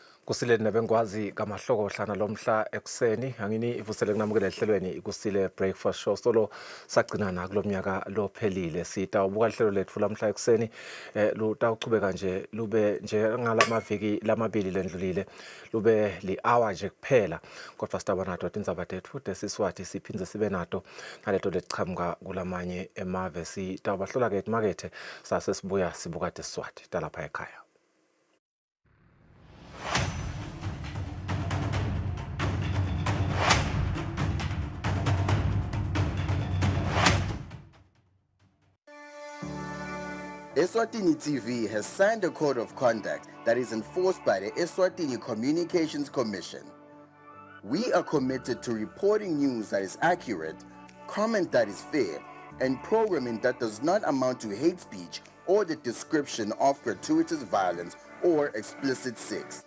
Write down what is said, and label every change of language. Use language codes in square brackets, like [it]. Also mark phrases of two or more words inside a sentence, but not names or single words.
[ss] Kusile nebengwazi kamahlokohlana lomhla ekuseni angini ivusele kunamukela ehlelweni Kusile [en] breakfast show [ss] solo sagcinana kulomnyaka lophelile sitawubuka ihlelo lethu lamhla ekuseni lutawuchubeka nje lube nje ngalamaviki lamabili lendlulile lube li-hour nje kuphela kodwa sitaba nato tindzaba tethu tesiswati siphindze sibe nato naleto letichamuka kulamanye emave sitawubahlola ke emakethe sase sibuya sibuka tesiswati talapha ekhaya. [en] Eswatini TV has signed a code of conduct that is enforced by the Eswatini Communications Commission. We are committed to reporting news that is accurate, comment that is fair, and programming that does not amount to hate speech or the description of gratuitous violence or explicit sex.